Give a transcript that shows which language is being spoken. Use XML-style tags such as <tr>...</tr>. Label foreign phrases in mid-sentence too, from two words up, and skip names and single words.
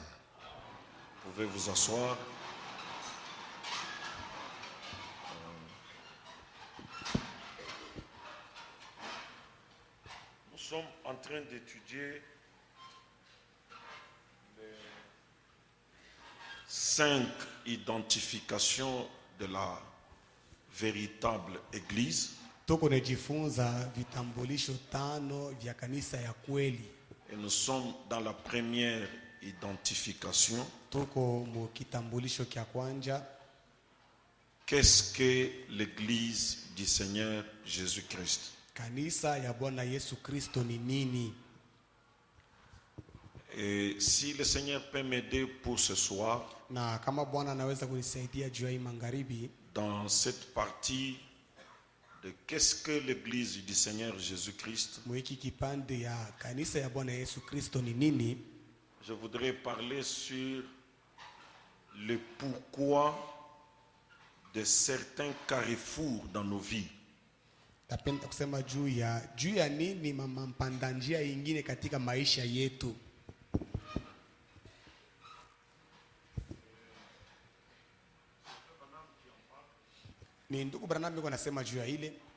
<fr>Vous pouvez vous asseoir. Nous sommes en train d'étudier les 5 identifications de la véritable Église.</fr> <sw>Tuko najifunza vitambulisho 5 vya kanisa ya kweli.</sw> <fr>Et nous sommes dans la première identification.</fr> <sw>Tuko mu kitambulisho kya kwanza.</sw> <fr>Qu'est-ce que l'Église du Seigneur Jésus-Christ?</fr> <sw>Kanisa ya Bwana Yesu Kristo ni nini?</sw> <fr>Et si le Seigneur peut m'aider pour ce soir,</fr> <sw>Na kama Bwana anaweza kunisaidia juu ya hii magharibi,</sw> <fr>dans cette partie de qu'est-ce que l'Église du Seigneur Jésus-Christ,</fr> <sw>mwiki kipande ya kanisa ya Bwana Yesu Kristo ni nini,</sw> <fr>je voudrais parler sur le pourquoi de certains carrefours dans nos vies.</fr> <sw>napenda kusema juu ya nini mama mpanda njia ingine katika maisha yetu. Ni ndugu Branham yuko anasema juu ya ile.</sw>